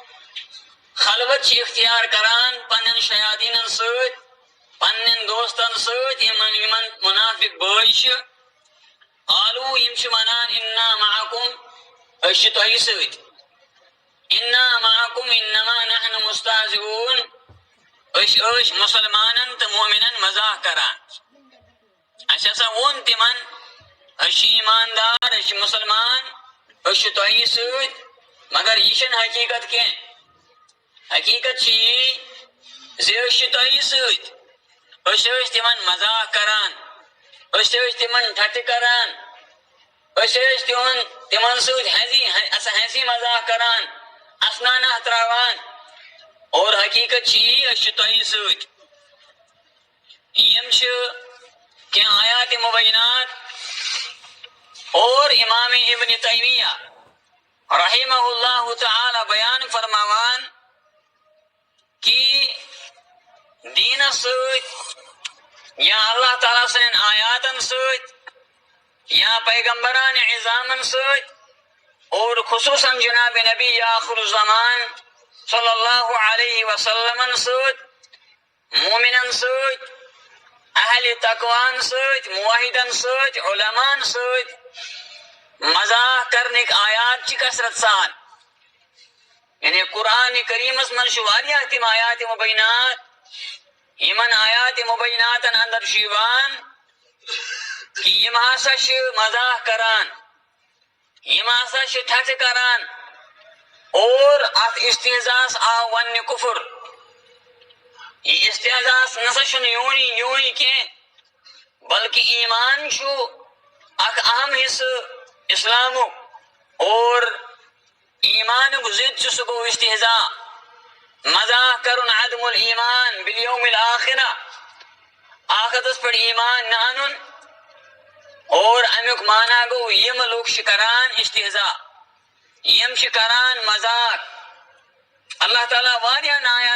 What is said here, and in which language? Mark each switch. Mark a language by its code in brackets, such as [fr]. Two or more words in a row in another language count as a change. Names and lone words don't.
[ks] خلوت چھ اختیار کران پنن شیاطینن سۭتۍ پنن دوستن سۭتۍ یمن منافق بٲے چھ قالوا یم چھ ونان [ar] انا معکم [ks] اش تۄہہِ سۭتۍ [ar] انا معکم انما نحن مستہزئون [ks] أش مسلمانن تو مومنن مذاق کران اس ہسا وون تمن اش ایماندار اش مسلمان اش تۄہہِ سۭتۍ مگر یہ چھنہٕ حقیقت کینٛہہ حقیقت چھ یی زِ أسۍ چھِ تۄہہِ سۭتۍ أسۍ ٲسۍ تمن مذاق کران أسۍ ٲسۍ تمن ٹھٹھٕ کران أسۍ ٲسۍ تمن سۭتۍ ہنسی مذاق کران اسنانہ تراوان اور حقیقت چھ یی أسۍ چھِ تۄہہِ سۭتۍ یم چھ کہ [ar] آیات مبینات [ks] اور امام ابن تیمیہ [ar] رحمہ اللہ تعالی [ks] بیان فرماوان کہ دین سۭتۍ یا اللہ تعالیٰ سن آیاتن سۭتۍ یا پیغمبران عظامن سۭتۍ اور خصوصاً جناب [ar] نبی آخر الزمان صلی اللہ علیہ وسلم [ks] سۭتۍ مومنن سۭتۍ اہل تقوان سۭتۍ موحدن سۭتۍ علمان سۭتۍ مذاق کرنک آیات چھ کثرت سان یعنی قرآن کریمس من واریاہ تم [ar] آیات مبینات [ks] یمن [ar] آیات مبینات [ks] اندر شیوان کہ یم ہسا مزاح کران یم ہسا ٹھٹ کران اور ات استحزاس آو ون کفر یہ استحزاس نسا یونی کی بلکہ ایمان چھو اخ اہم حصہ اسلام اور ایمان ضد سہ گو استحزاء مزاح کرن [ar] عدم الایمان بالیوم الاخرہ [ks] آخرتس پر ایمان نہ انن اور امیک معنی گو یم لوگ کران استحزاء یم کران مذاق اللہ تعالیٰ واریاہ